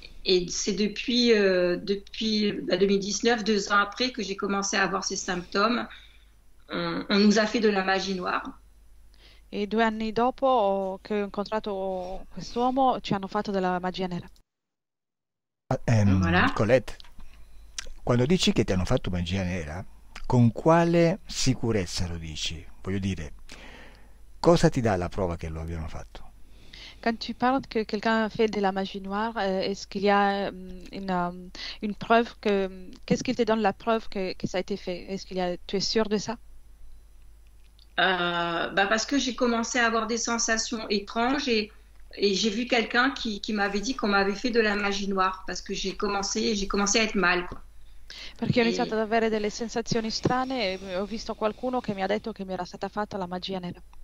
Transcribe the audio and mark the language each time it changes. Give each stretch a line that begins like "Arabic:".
French: Et c'est depuis 2019, 2 ans après, que j'ai commencé à avoir ces symptômes. On nous a fait de la magie noire.
Italian: E 2 anni dopo che ho incontrato quest'uomo ci hanno fatto della magia nera.
French: Voilà.
Italian: Colette, quando dici che ti hanno fatto magia nera, con quale sicurezza lo dici? Voglio dire, cosa ti dà la prova che lo abbiano fatto?
French: Quand tu parles que quelqu'un a fait de la magie noire, est-ce qu'il y a une preuve qu'est-ce qui te donne la preuve que ça a été fait? Tu es sûr de ça? Parce que j'ai commencé à avoir des sensations étranges et j'ai vu quelqu'un qui m'avait dit qu'on m'avait fait de la magie noire parce que j'ai commencé à être mal, quoi.
Italian: Perché ho iniziato ad avere delle sensazioni strane e ho visto qualcuno che mi ha detto che mi era stata fatta la magia nera.